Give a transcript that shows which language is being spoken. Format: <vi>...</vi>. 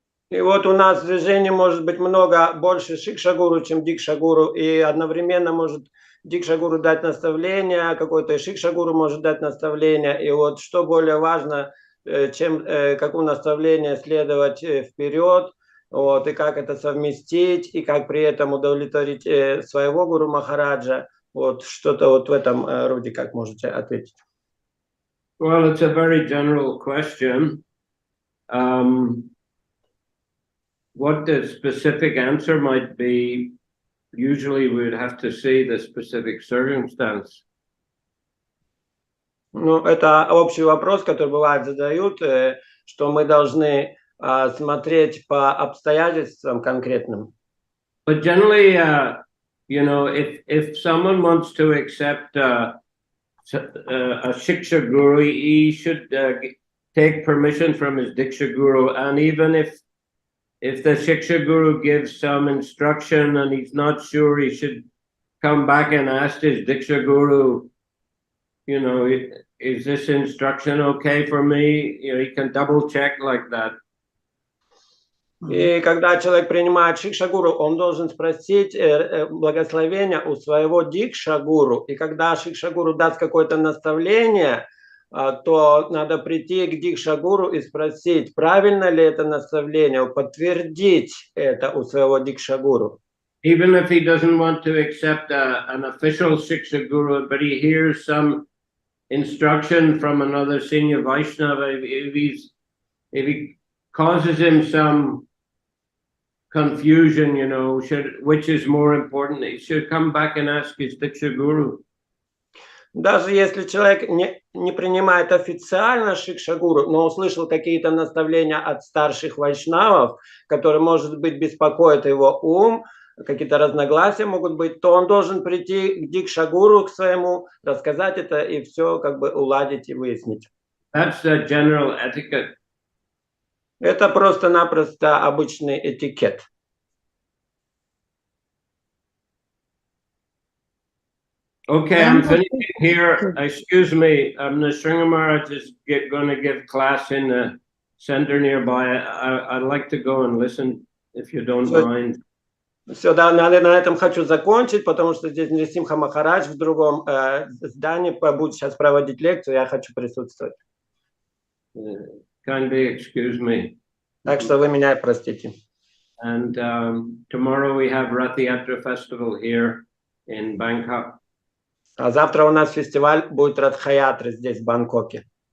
<ru>И вот у нас в движении может быть много больше шикша-гуру, чем дикша-гуру, и одновременно может дикша-гуру дать наставление, какой-то шикша-гуру может дать наставление, и вот что более важно, чем какому наставлению следовать вперед, вот, и как это совместить, и как при этом удовлетворить своего гуру Махараджа, вот что-то вот в этом роде, как можете ответить?</ru> <en>Well, it's a very general question. What the specific answer might be, usually we would have to see the specific circumstance.</en> <ru>Ну, это общий вопрос, который бывает задают, что мы должны смотреть по обстоятельствам конкретным.</ru> <en>But generally, you know, if someone wants to accept a shiksha guru, he should take permission from his diksha guru, and even if the shiksha guru gives some instruction and he's not sure, he should come back and ask his diksha guru, you know, is this instruction okay for me? You know, he can double check like that.</en> <ru>И когда человек принимает шикша-гуру, он должен спросить благословения у своего дикша-гуру. И когда шикша-гуру даст какое-то наставление, то надо прийти к дикша-гуру и спросить, правильно ли это наставление, подтвердить это у своего дикша-гуру.</ru> <en>Even if he doesn't want to accept an official shiksha guru, but he hears some instruction from another senior Vaishnava, if he causes him some confusion, you know, which is more important, he should come back and ask his diksha guru.</en> <ru>Даже если человек не принимает официально шикша-гуру, но услышал какие-то наставления от старших вайшнавов, которые, может быть, беспокоят его ум, какие-то разногласия могут быть, то он должен прийти к дикша-гуру, к своему, рассказать это и все как бы уладить и выяснить.</ru> <en>That's the general etiquette.</en> <ru>Это просто-напросто обычный этикет.</ru> <en>Okay, I'm finishing here. Excuse me, Nrsimha Maharaj is going to give class in the center nearby. I'd like to go and listen, if you don't mind.</en> <ru>Все, да, на этом хочу закончить, потому что здесь Нрисимха Махарадж в другом здании будет сейчас проводить лекцию, я хочу присутствовать.</ru> <en>Kindly excuse me.</en> <ru>Так что вы меня простите.</ru> <en>And tomorrow we have Rath Yatra Festival here in Bangkok.</en> <ru>А завтра у нас фестиваль будет Радха-ятры здесь, в Бангкоке.</ru>